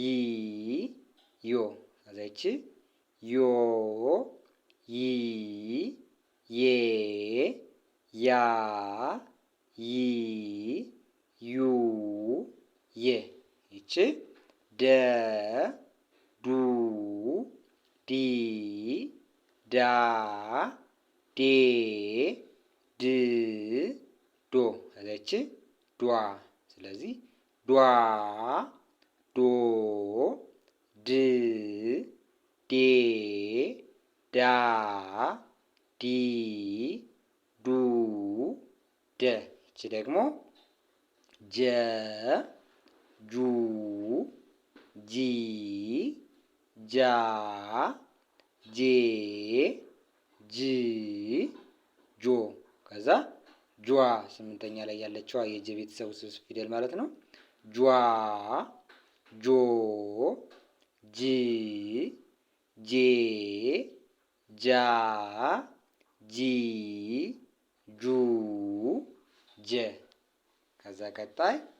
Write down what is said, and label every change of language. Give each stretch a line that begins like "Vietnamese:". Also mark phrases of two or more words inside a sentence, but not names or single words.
Amharic: ዮ። ከዛ ይቺ ዮ ይ ዬ ያ ይ ዩ የ። ይቺ ደ ዱ ዲ ዳ ዴ ድ ዶ። ከዛ ይቺ ዷ። ስለዚህ ዷ ዶ ድ ዴ ዳ ዲ ዱ ደ። ይቺ ደግሞ ጀ ጁ ጂ ጃ ጄ ጅ ጆ። ከዛ ጇ 8ኛ ላይ ያለችዋ የጀ ቤተሰብ ውስብስብ ፊደል ማለት ነው። ጇ ጆ ጂ ጄ ጃ ጂ ጁ ጀ። ከዛ ቀጣይ